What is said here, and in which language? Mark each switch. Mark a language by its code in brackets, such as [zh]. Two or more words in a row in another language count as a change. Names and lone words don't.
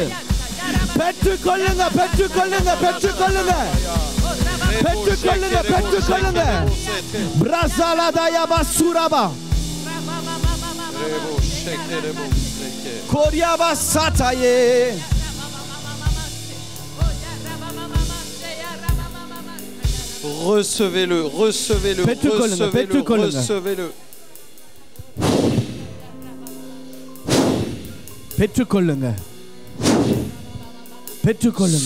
[ta] பெற்றுக்கொள்ளுங்க, பெற்றுக்கொள்ளுங்க, பெற்றுக்கொள்ளுங்க, பெற்றுக்கொள்ளுங்க, பெற்றுக்கொள்ளுங்க. பிரசாலதயா பசுரபா கோரியாபா சாட்டாயே. [fr] Recevez-le, recevez-le, recevez-le, recevez-le. [ta] பெற்றுக்கொள்ளுங்க, பெற்றுக்கொள்ளுங்க.